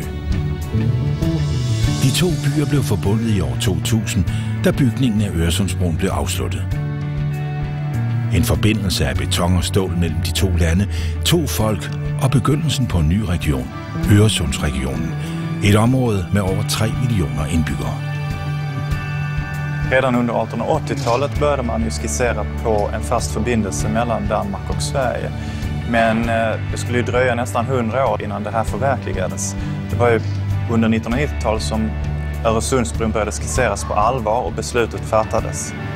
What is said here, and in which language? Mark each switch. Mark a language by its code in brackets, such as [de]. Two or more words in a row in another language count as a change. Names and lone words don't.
[da] De to byer blev forbundet i år 2000, da bygningen af Øresundsbroen blev afsluttet. En forbindelse af beton og stål mellem de to lande, to folk og begyndelsen på en ny region, Øresundsregionen. Et område med over 3 millioner indbyggere. [sv] Redan under 1880-talet började man ju skissera på en fast förbindelse mellan Danmark och Sverige. Men det skulle ju dröja nästan 100 år innan det här förverkligades. Det var ju under 1990-talet som Öresundsbron började skisseras på allvar och beslutet fattades.